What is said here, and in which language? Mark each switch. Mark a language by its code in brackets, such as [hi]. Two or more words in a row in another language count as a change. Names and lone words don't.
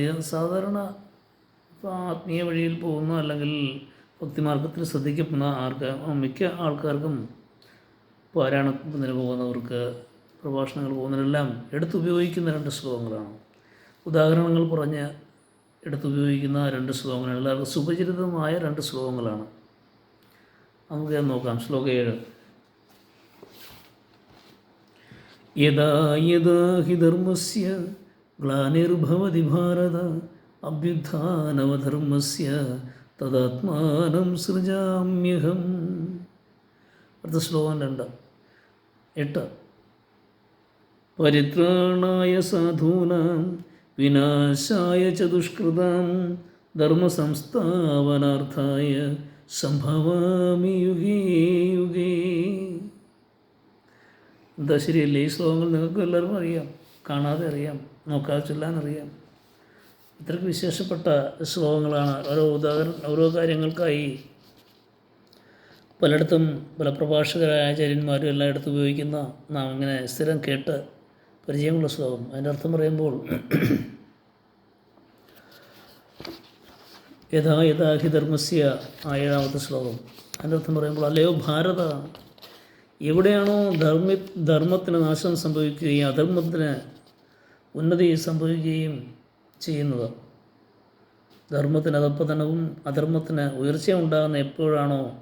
[ml] സാധാരണ ഇപ്പോൾ ആത്മീയ വഴിയിൽ പോകുന്ന അല്ലെങ്കിൽ ഭക്തിമാർഗത്തിൽ ശ്രദ്ധിക്കപ്പെടുന്ന മിക്ക ആൾക്കാർക്കും പാരായണത്തിന് പോകുന്നവർക്ക് പ്രഭാഷണങ്ങൾ പോകുന്നതിനെല്ലാം എടുത്തുപയോഗിക്കുന്ന 2 ശ്ലോകങ്ങളാണ്. ഉദാഹരണങ്ങൾ പറഞ്ഞ് എടുത്തുപയോഗിക്കുന്ന 2 ശ്ലോകങ്ങൾ എല്ലാവർക്കും സുപരിചിതമായ 2 ശ്ലോകങ്ങളാണ്. നമുക്ക് നോക്കാം. ശ്ലോകം 7. [sa] യദാ യദാ ഹി ധർമ്മസ്യ ഗ്ലാനിർഭവതി ഭാരത അഭ്യുത്ഥാനമധർമ്മസ്യ തദാത്മാനം സൃജാമ്യഹം. [ml] അടുത്ത ശ്ലോകം 8. [sa] പരിത്രാണായ സാധൂനാം വിനാശായ ച ദുഷ്കൃതാം ധർമ്മസംസ്ഥാപനാർത്ഥായ സംഭവാമി യുഗേ യുഗേ. [ml] എന്താ ശരിയല്ലേ? ഈ ശ്ലോകങ്ങൾ നിങ്ങൾക്ക് എല്ലാവർക്കും അറിയാം, കാണാതെ അറിയാം, നോക്കാതെ ചൊല്ലാനറിയാം. ഇത്രയ്ക്ക് വിശേഷപ്പെട്ട ശ്ലോകങ്ങളാണ്. ഓരോ കാര്യങ്ങൾക്കായി പലയിടത്തും പല പ്രഭാഷകരായ ആചാര്യന്മാരും എല്ലായിടത്തും ഉപയോഗിക്കുന്ന നാം ഇങ്ങനെ സ്ഥിരം കേട്ട് പരിചയമുള്ള ശ്ലോകം. അതിൻ്റെ അർത്ഥം പറയുമ്പോൾ [sa] യഥാ യഥാ ഹി ധർമ്മസ്യ [ml] 7-ാമത്തെ ശ്ലോകം. അതിൻ്റെ അർത്ഥം പറയുമ്പോൾ അല്ലയോ ഭാരത, എവിടെയാണോ ധർമ്മത്തിന് നാശം സംഭവിക്കുകയും അധർമ്മത്തിന് ഉന്നതി സംഭവിക്കുകയും ചെയ്യുന്നത്, ധർമ്മത്തിന് അധപ്പതനവും അധർമ്മത്തിന് ഉയർച്ച ഉണ്ടാകുന്ന എപ്പോഴാണോ